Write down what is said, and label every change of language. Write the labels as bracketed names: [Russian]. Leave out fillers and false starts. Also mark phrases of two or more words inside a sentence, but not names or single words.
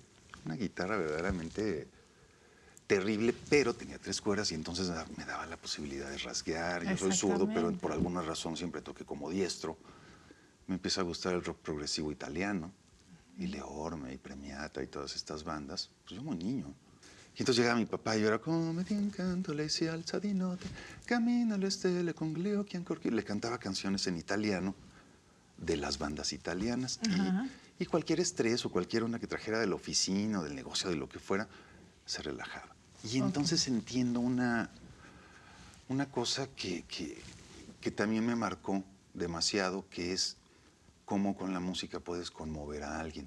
[Spanish] Una guitarra verdaderamente terrible, pero tenía 3 cuerdas y entonces me daba la posibilidad de rasguear. Yo soy zurdo, pero por alguna razón siempre toqué como diestro. Me empieza a gustar el rock progresivo italiano, y Leorme, y Premiata, y todas estas bandas. Pues yo muy niño. Y entonces llegaba mi papá y yo era [Italian] come ti incanto, lei si alza di notte, camina le stelle con glio chiancorchi. [Spanish] Le cantaba canciones en italiano de las bandas italianas. Y cualquier estrés o cualquier una que trajera de la oficina o del negocio, de lo que fuera, se relajaba. Y entonces entiendo una cosa que también me marcó demasiado, que es cómo con la música puedes conmover a alguien.